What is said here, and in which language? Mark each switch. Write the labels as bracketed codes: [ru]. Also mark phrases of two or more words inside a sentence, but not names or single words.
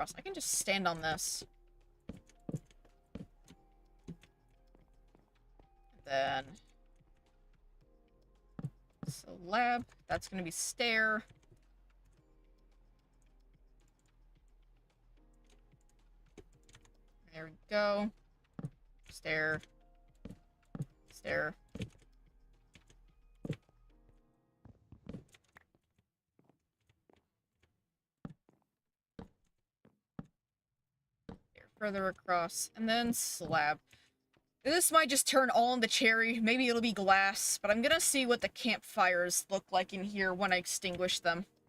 [en] I can just stand on this. And then slab. That's gonna be stair. There we go. Stair. Stair. Further across, and then slab. This might just turn all into cherry, maybe it'll be glass, but I'm gonna see what the campfires look like in here when I extinguish them.